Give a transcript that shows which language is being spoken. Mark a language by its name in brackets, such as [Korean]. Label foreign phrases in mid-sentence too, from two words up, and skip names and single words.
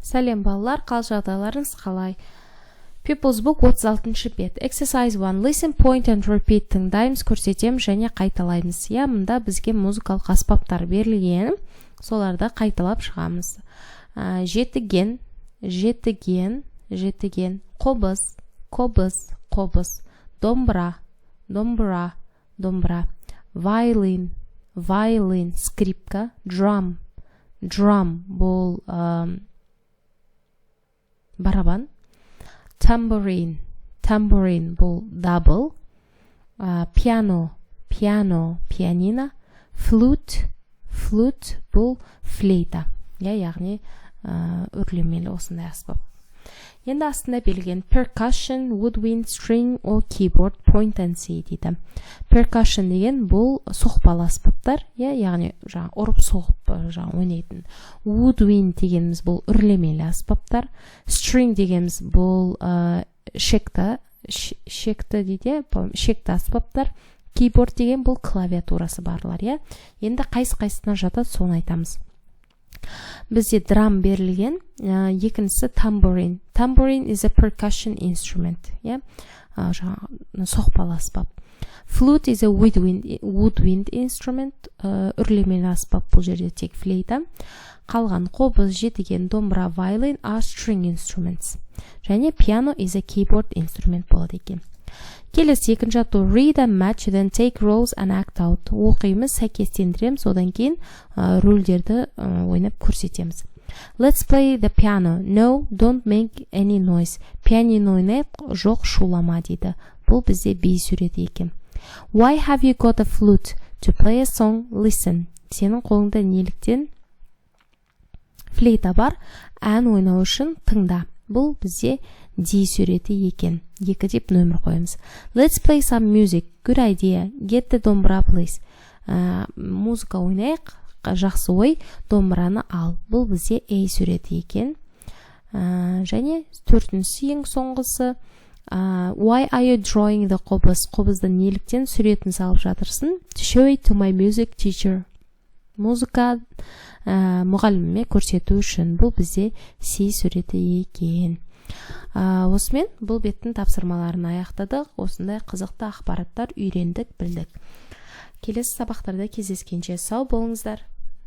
[Kazakh] Сәлем балалар, қал жағдайларыңыз қалай? [English] People's Book 36 бет. Exercise 1. Listen, point and repeat. [Kazakh] Тыңдаймыз, көрсетеміз және қайталаймыз. Мұнда бізге музыкалық аспаптар берілген. Соларды қайталап шығамыз. Жетіген, жетіген, жетіген. Қобыз, қобыз, қобыз. Домбыра, домбыра, домбыра. [English] Violin, violin. Скрипка, drum, drum. [Kazakh] Бұл барабан. [English] Tambourine, tambourine. Бұл double. Piano, piano. Пианино. Flute, flute. [Kazakh] Бұл флейта. Яғни үрлемелі осындай аспап. Енді астында белген [English] percussion, woodwind, string or keyboard, point and see дейді. [Kazakh] Percussion деген бұл соқпалы аспаптар, яғни ұрып соғып ойнайтын. Woodwind дегеніміз бұл үрлемелі аспаптар. String дегеніміз бұл шекті дейді, шекті аспаптар. Keyboard деген бұл клавиатурасы барлар. Енді қайсысына жатады, соны айтамыз. Бізде драм берілген, екіншісі tambourine. [English] Tambourine is a percussion instrument. [Kazakh] Соқпалы аспап. [English] Flute is a woodwind instrument. [Kazakh] Үрлемелі аспап, бұл жерде тек флейта. Қалған қобыз, жетіген, домбыра, [English] violin are string instruments. Және piano is a keyboard instrument [Kazakh] болады екен. Келесі екінші ату [English] read and match, then take roles and act out. [Kazakh] Оқимыз, сәйкестендіреміз, одан кейін рөлдерді ойнап көрсетеміз. [English] Let's play the piano. No, don't make any noise. [Kazakh] Пианино ойнайық, жоқ шулама дейді. Бұл бізде би суреті екен. [English] Why have you got a flute? To play a song, listen. [Kazakh] Сенің қолыңда неліктен флейта бар, ән ойнау үшін тыңда. Бұл бізде D суреті екен. 2 деп нөмір қойымыз. [English] Let's play some music. Good idea. Get the домбыра, please. [Kazakh] Музыка ойнайық. Жақсы ой. Домбыраны ал. Бұл бізде A суреті екен. Және 4-сі ең соңғысы. [English] Why are you drawing the қобыз? [Kazakh] Қобызды неліктен суретін салып жатырсың? [English] To show it to my music teacher. [Kazakh] Музыка мұғаліміме көрсету үшін. Бұл бізде C суреті екен. Осымен бұл беттің тапсырмаларын аяқтадық. Осындай қызықты ақпараттар үйрендік, білдік. Келесі сабақтарда кездескенше сау болыңыздар.